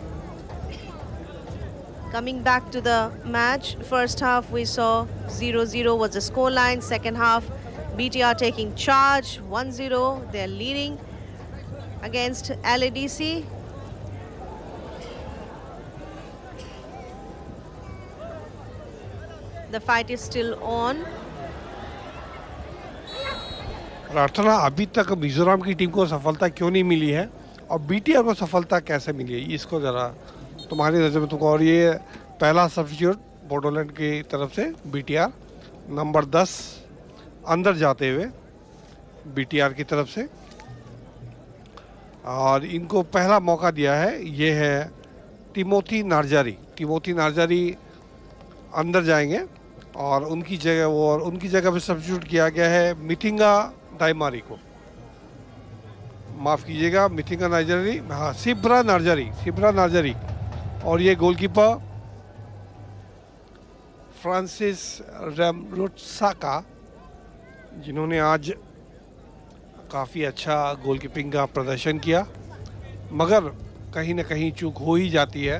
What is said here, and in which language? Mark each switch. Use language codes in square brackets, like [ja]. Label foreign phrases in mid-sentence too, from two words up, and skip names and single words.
[en] Coming back to the match, first half we saw 0-0 was the scoreline. Second half, BTR taking charge, 1-0. They're leading against LADC. The fight is still on. [hi] प्रार्थना, अभी तक मिजोरम की टीम को सफलता क्यों नहीं मिली है और बीटीआर को सफलता कैसे मिली है, इसको ज़रा तुम्हारी नज़र में तुमको। और ये पहला सब्स्टिट्यूट बोडोलैंड की तरफ से बीटीआर नंबर 10 अंदर जाते हुए बीटीआर की तरफ से, और इनको पहला मौका दिया है ये है टिमोथी नार्जारी अंदर जाएंगे और उनकी जगह पे सब्स्टिट्यूट किया गया है मिथिंगा डाइमारी को, माफ़ कीजिएगा, मिथिंगा नार्जारी, हाँ सिब्रा नार्जारी। और ये गोलकीपर फ्रांसिस रेमरोत्साका, जिन्होंने आज काफ़ी अच्छा गोलकीपिंग का प्रदर्शन किया, मगर कहीं ना कहीं चूक हो ही जाती है।